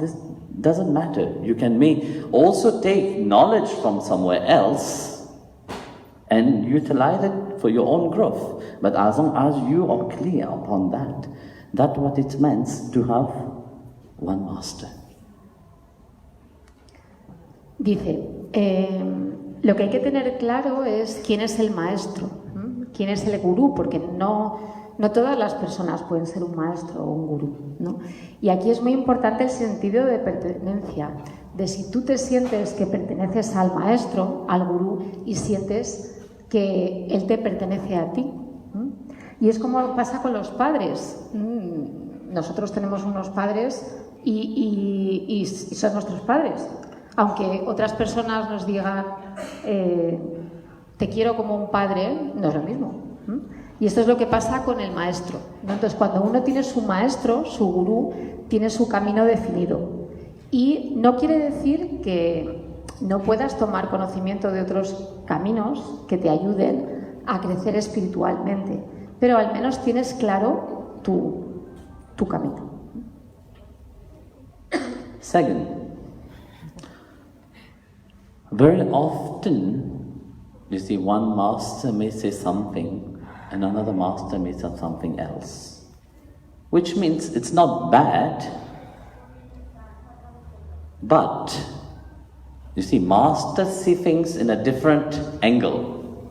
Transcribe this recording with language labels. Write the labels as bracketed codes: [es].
[en] This doesn't matter. You may also take knowledge from somewhere else and utilize it for your own growth. But as long as you are clear upon that, that's what it means to have one master. [es] Dice, lo que hay que tener claro es quién es el maestro, quién es el gurú, porque no todas las personas pueden ser un maestro o un gurú, ¿no? Y aquí es muy importante el sentido de pertenencia, de si tú te sientes que perteneces al maestro, al gurú, y sientes que él te pertenece a ti. Y es como pasa con los padres. Nosotros tenemos unos padres y son nuestros padres. Aunque otras personas nos digan te quiero como un padre, no es lo mismo. Y esto es lo que pasa con el maestro, ¿no? Entonces, cuando uno tiene su maestro, su gurú, tiene su camino definido. Y no quiere decir que no puedas tomar conocimiento de otros caminos que te ayuden a crecer espiritualmente, pero al menos tienes claro tu camino. [en] Second, very often, you see, one master may say something and another master may say something else, which means it's not bad, but, you see, masters see things in a different angle.